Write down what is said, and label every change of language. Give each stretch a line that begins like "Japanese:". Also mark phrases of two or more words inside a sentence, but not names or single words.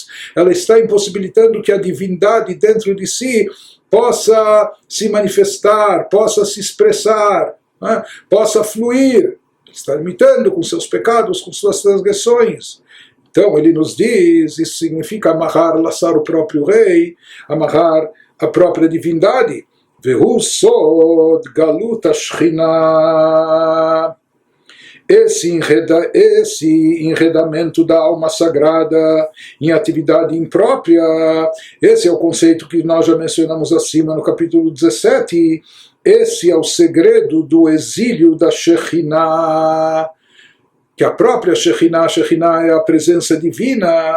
Portuguese: Ela está impossibilitando que a divindade dentro de si possa se manifestar, possa se expressar, né? Possa fluir. Está limitando com seus pecados, com suas transgressões. Então ele nos diz, isso significa amarrar, laçar o próprio rei, amarrar a própria divindade.
Hebrew: והוא סוד גלות שכינה.
Portuguese: Esse enredamento da alma sagrada em atividade imprópria, esse é o conceito que nós já mencionamos acima no capítulo 17, esse é o segredo do exílio da Shekhinah, que a própria Shekhinah é a presença divina.